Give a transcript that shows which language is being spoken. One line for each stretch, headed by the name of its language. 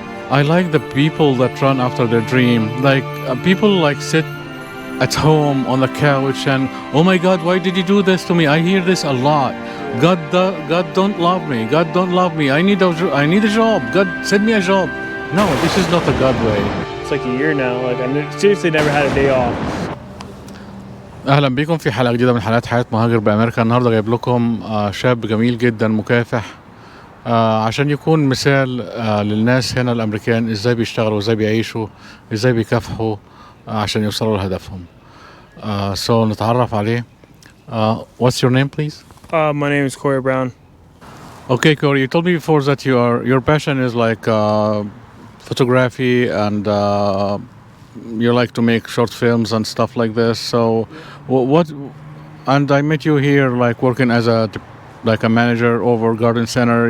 English: I like the people that run after their dream. Like people like sit at home on the couch and, oh my God, why did you do this to me? I hear this a lot. God don't love me. God don't love me. I need a job. God send me a job. No, this is not the God way. It's like a year now. Like I seriously never had a day off.
Arabic: اهلا بيكم في حلقة جديدة من حلقات حياة مهاجر بأمريكا. النهاردة جايب لكم شاب جميل جدا مكافح عشان يكون مثال للناس هنا الأمريكان ازاي بيشتغلوا ازاي بيعيشوا ازاي بيكافحوا عشان يوصلوا لهدفهم.
English: So
Arabic: نتعرف عليه.
English: What's your name, please? My name is Cory Brown. Okay, Cory, you told me before that your passion is like photography and you like to make short films and stuff like this. So what and I met you here like working as a manager over garden center.